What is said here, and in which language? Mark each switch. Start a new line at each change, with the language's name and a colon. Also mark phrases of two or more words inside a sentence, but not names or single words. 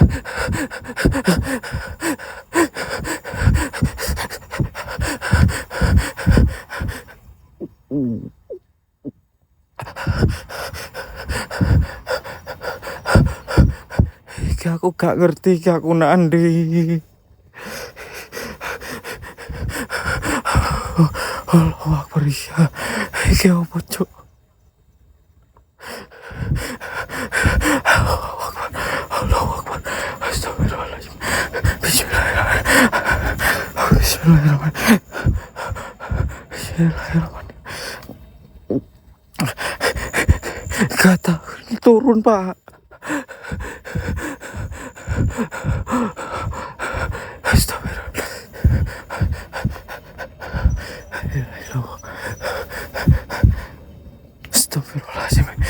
Javanese: Iki aku gak ngerti iki aku nandi.
Arabic: الله أكبر، يا.
Javanese: Iki apa, Cok?
Arabic: الله أكبر. الله أكبر. أستغفر الله العظيم. بسم الله الرحمن الرحيم. بسم الله الرحمن الرحيم. بسم الله الرحمن الرحيم.
Indonesian: Gak tahu ini turun, Pak.
Arabic: أستغفر الله. أستغفر الله العظيم.